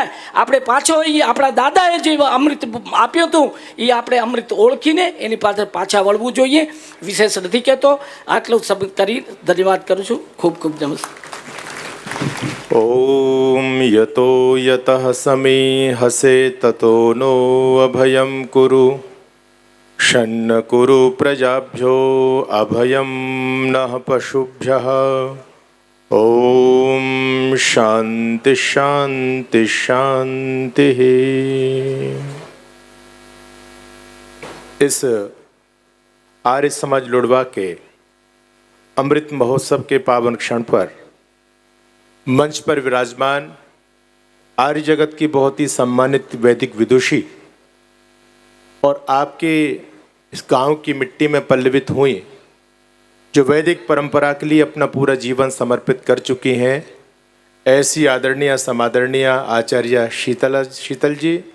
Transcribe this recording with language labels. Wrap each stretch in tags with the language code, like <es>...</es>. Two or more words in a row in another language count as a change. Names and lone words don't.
<gu>આપણે પાછો એ આપણા દાદાએ જે અમૃત આપ્યું હતું એ આપણે અમૃત ઓળખીને એની પાછળ પાછા વળવું જોઈએ. વિશેષ નથી કહેતો. આટલું શબ્દ કરી ધન્યવાદ કરું છું. ખૂબ ખૂબ નમસ્કાર.</gu> <sa>ઓમ યતો યતઃ સમી હસે તતો નો અભયમ કુરુ ષण् कुरु प्रजाभ्यो अभयं नः पशुभ्यः. ओम शांति शांति शांति.</sa> <hi>इस आर्य समाज लुड़वा के अमृत महोत्सव के पावन क्षण पर मंच पर विराजमान आर्य जगत की बहुत ही सम्मानित वैदिक विदुषी और आपके इस गांव की मिट्टी में पल्लवित हुई, जो वैदिक परंपरा के लिए अपना पूरा जीवन समर्पित कर चुकी हैं, ऐसी आदरणीय समादरणीय आचार्य शीतल जी</hi>